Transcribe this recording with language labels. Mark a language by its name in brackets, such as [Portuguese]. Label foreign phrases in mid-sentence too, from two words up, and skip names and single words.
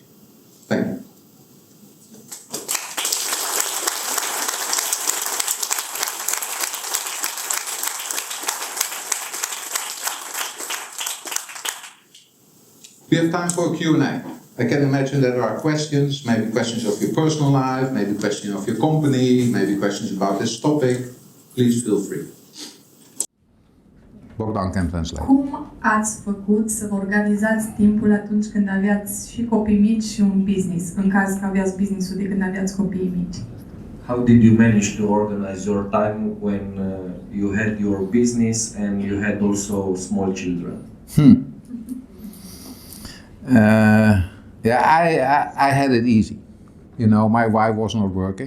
[English] Thank you. We have time for a Q&A. I can imagine that there are questions, maybe questions of your personal life, maybe questions of your company, maybe questions about this topic. Please feel free. Bogdan can translate. [Romanian] Cum ați făcut să vă organizați timpul atunci când aveați și copii mici și un business, în caz că aveați business-ul de când aveați copii mici? [English] How did you manage to organize your time when you had your business and you had also small children? I had it easy. My wife was not working.